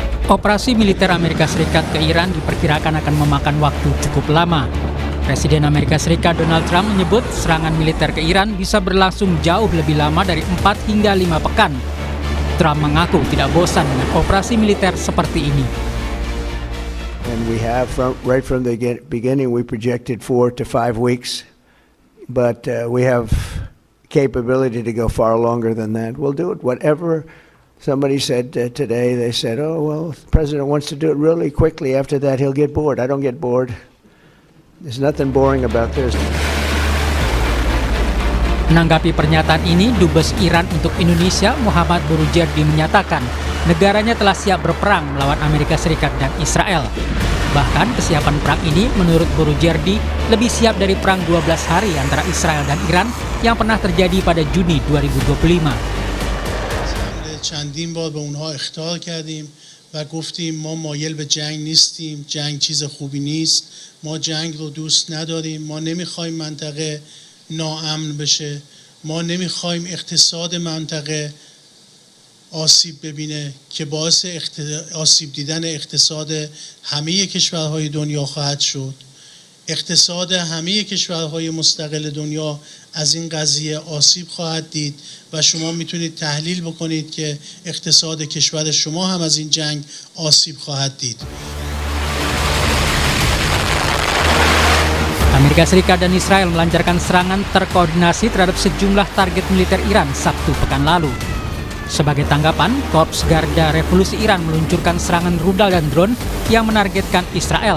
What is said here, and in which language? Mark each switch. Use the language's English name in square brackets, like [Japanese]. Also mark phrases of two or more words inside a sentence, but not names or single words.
[Indonesian] Operasi militer Amerika Serikat ke Iran diperkirakan akan memakan waktu cukup lama. Presiden Amerika Serikat Donald Trump menyebut serangan militer ke Iran bisa berlangsung jauh lebih lama dari 4 hingga 5 pekan. Trump mengaku tidak bosan dengan operasi militer seperti ini. [English] And we have, right from the beginning, we projected 4 to 5 weeks, but we have capability to go far longer than that. We'll do it. Whatever somebody said today, they said, oh, well, the president wants to do it really quickly. After that, he'll get bored. I don't get bored. There's nothing boring about this. [Indonesian] Menanggapi pernyataan ini, Dubes Iran untuk Indonesia, Muhammad Boroujerdi menyatakan negaranya telah siap berperang melawan Amerika Serikat dan Israel. Bahkan kesiapan perang ini menurut Boroujerdi lebih siap dari perang 12 hari antara Israel dan Iran yang pernah terjadi pada Juni 2025. [Persian] چندین بار به اونها اخطار کردیم و گفتیم ما مایل به جنگ نیستیم، جنگ چیز خوبی نیست، ما جنگ رو دوست نداریم، ما نمیخوایم منطقه ناامن بشه، ما نمیخوایم اقتصاد منطقه آسیب ببینه که باعث آسیب دیدن اقتصاد همه کشورهای دنیا خواهد شد. اقتصاد همه کشورهای مستقل دنیا از این قضیه آسیب خواهد دید و شما میتونید تحلیل بکنید که اقتصاد کشور شما هم از این جنگ آسیب خواهد دید. [Indonesian] Amerika Serikat dan Israel melancarkan serangan terkoordinasi terhadap sejumlah target militer Iran Sabtu pekan lalu. Sebagai tanggapan, Korps Garda Revolusi Iran meluncurkan serangan rudal dan drone yang menargetkan Israel.